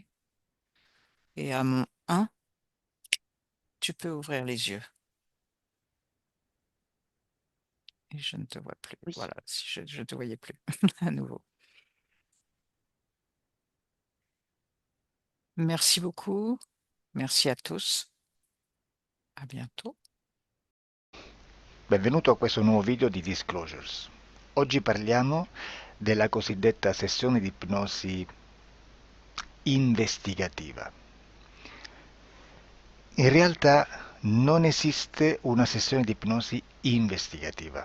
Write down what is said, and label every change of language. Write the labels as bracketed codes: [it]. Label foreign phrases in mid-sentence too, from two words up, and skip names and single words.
[fr] Et à mon 1, tu peux ouvrir les yeux. Et je ne te vois plus. Oui. Voilà, si je ne te voyais plus à nouveau. Merci beaucoup. Merci à tous. À bientôt. [it] Benvenuto a questo nuovo video di Disclosures. Oggi parliamo della cosiddetta sessione di ipnosi investigativa. In realtà non esiste una sessione di ipnosi investigativa.